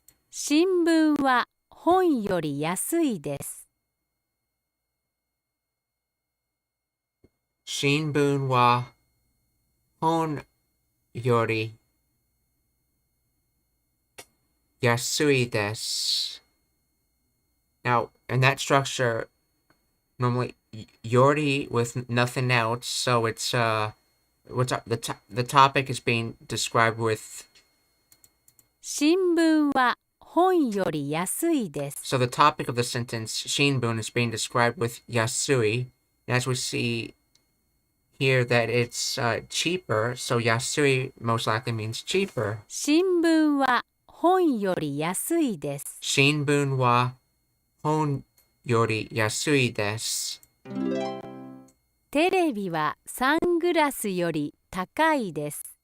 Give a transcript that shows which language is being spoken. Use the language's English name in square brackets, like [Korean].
[Japanese] 新聞は本より安いです。新聞は本より安いです。 [English] Now, in that structure, normally yori with nothing else, so it's the topic is being described with. [Japanese] 新聞は本より安いです。 [English] So the topic of the sentence shinbun is being described with yasui, and as we see here that it's cheaper, so yasui most likely means cheaper. [Japanese] 新聞は本より安いです。 Shinbun wa hon yori yasui desu. テレビはサングラスより高いです。